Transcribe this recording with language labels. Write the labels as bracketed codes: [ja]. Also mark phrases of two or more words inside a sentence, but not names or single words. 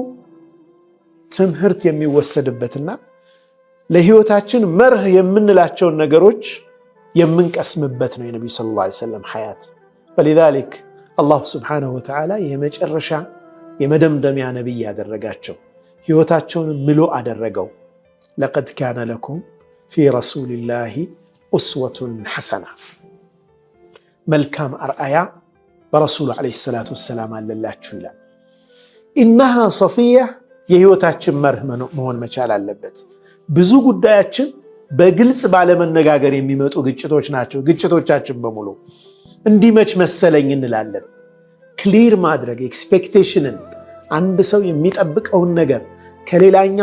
[am] ትምህርት የሚወሰድበትና ለህይወታችን መርህ የምንላቸውን ነገሮች የምንቀስምበት ነው የነቢዩ [ar] صلى الله عليه وسلم [am] ሐያት። فلذلك አላህ [ar] سبحانه وتعالى [am] የመጨረሻ የመደምደሚያ ነቢይ ያደረጋቸው ህይወታቸውን ምሎ አደረገው። [ar] لقد كان لكم في رسول الله أسوة حسنة [am] መልካም አርአያ በረሱሉ [ar] عليه الصلاة والسلام [am] አለላችሁ ይላል። [ar] إنها صفية [am] የህይወታችን መርህ መሆን መቻል አለበት። ብዙ ጉዳያችን በግልጽ ባለመነጋገር የሚመጡ ግጭቶች ናቸው። ግጭቶቻችን በሙሉ እንዲመች መሰለኝ እንላለን። ክሊር ማድረግ ኤክስፔክቴሽንን አንድ ሰው የሚጠብቀውን ነገር ከሌላኛው